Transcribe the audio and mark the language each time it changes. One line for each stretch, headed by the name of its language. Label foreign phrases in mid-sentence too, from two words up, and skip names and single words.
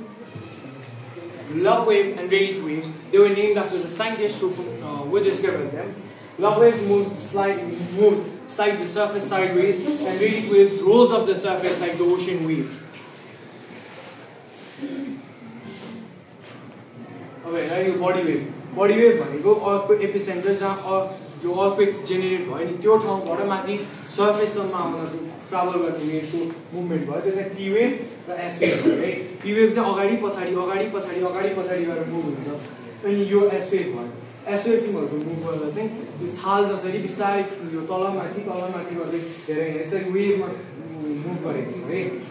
English: Love wave and radiant waves, they were named after the scientists who discovered them. Love waves slide the surface sideways, and radiant waves rolls off the surface like the ocean waves. Okay, body wave. Body wave
Nepali: भनेको
English: earthquake epicenter
Nepali: जहाँ जो
English: earthquake generate
Nepali: भयो नि त्यो ठाउँबाट माथि surfaceसम्म आउन ट्राभल गर्ने वेभको मुभमेन्ट भयो, त्यो चाहिँ
English: P wave
Nepali: र
English: S wave
Nepali: हो है।
English: P wave
Nepali: चाहिँ अगाडि पछाडि गरेर मुभ हुन्छ, अनि यो
English: S wave
Nepali: भयो।
English: S wave
Nepali: तिमीहरूको मुभ गर्दा चाहिँ यो छाल जसरी बिस्तारै यो तलमाथि गर्दै धेरै यसरी वेभमा मुभ गरेको छ है।